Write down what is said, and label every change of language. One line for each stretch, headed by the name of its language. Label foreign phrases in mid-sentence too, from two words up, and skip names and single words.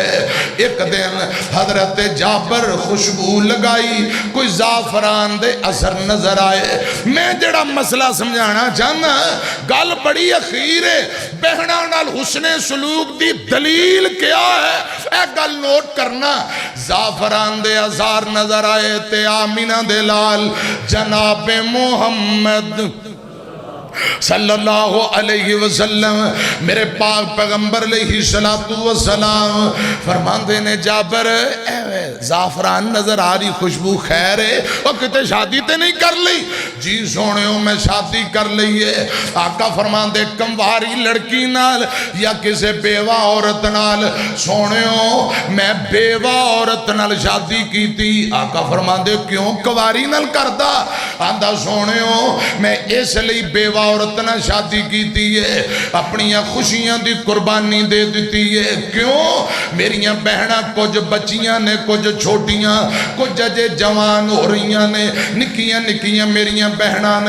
Punjabi: ایک دن حضرت جابر خوشبو لگائی، کوئی زعفران دے اثر نظر آئے. میں جیہڑا مسئلہ سمجھانا چاہنا گل بڑی اخیر ہے، بہناں نال حسنِ سلوک دی دلیل کیا ہے اے گل نوٹ کرنا. زعفران دے اثر نظر آئے تے آمنہ دے لال جنابِ محمد
Arabic: صلى الله عليه وسلم
Punjabi: میرے پاک پیغمبر
Arabic: عليه الصلاة والسلام
Punjabi: فرماتے نے جابر زعفران نظر آ رہی خوشبو خیر ہے، اور کتے شادی تے نہیں کر لی? جی سونیو میں شادی کر لی ہے۔ آقا فرماتے کنواری لڑکی نال یا کسی بیوہ عورت نال? سونیو میں بیوہ عورت نال شادی کی تھی. آقا فرماتے کیوں کنواری نال کردا? آندا سونیو میں اسلئے بیوہ عورت نال شادی کی ہے، اپنی خوشیاں دی قربانی دے دی ہے. کیوں? میریا بہناں کچھ بچیاں نے، کچھ چھوٹیاں، کچھ اجے جوان ہو رہی نے، نکیاں نکیاں میریا بہناں نے.